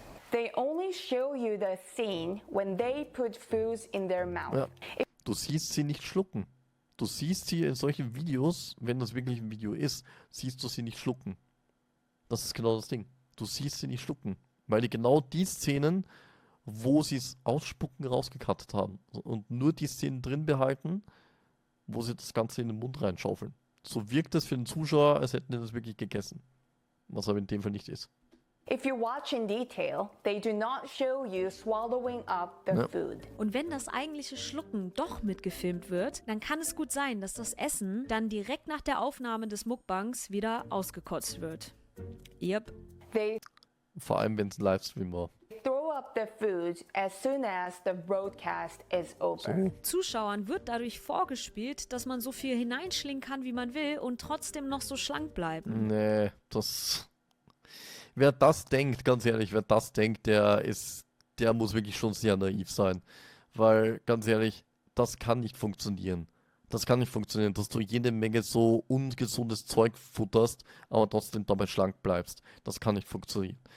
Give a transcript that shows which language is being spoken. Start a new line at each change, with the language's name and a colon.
English: They only show you the scene when they put foods in their mouth.
German: Ja. Du siehst sie nicht schlucken. Du siehst sie in solchen Videos, wenn das wirklich ein Video ist, siehst du sie nicht schlucken. Das ist genau das Ding. Du siehst sie nicht schlucken. Weil die genau die Szenen, wo sie es ausspucken, rausgekattet haben. Und nur die Szenen drin behalten, wo sie das Ganze in den Mund reinschaufeln. So wirkt es für den Zuschauer, als hätten die das wirklich gegessen. Was aber in dem Fall nicht ist.
English: If you watch in detail, they do not show you swallowing up the food.
German: Und wenn das eigentliche Schlucken doch mitgefilmt wird, dann kann es gut sein, dass das Essen dann direkt nach der Aufnahme des Mukbangs wieder ausgekotzt wird.
English: Yep. They
German: Vor allem, wenn es ein Livestream war.
English: throw up the food as soon as the broadcast is over.
German: Zuschauern wird dadurch vorgespielt, dass man so viel hineinschlingen kann, wie man will und trotzdem noch so schlank bleiben. Nee, das... wer das denkt, ganz ehrlich, wer das denkt, der muss wirklich schon sehr naiv sein. Weil, ganz ehrlich, das kann nicht funktionieren. Das kann nicht funktionieren, dass du jede Menge so ungesundes Zeug futterst, aber trotzdem dabei schlank bleibst. Das kann nicht funktionieren.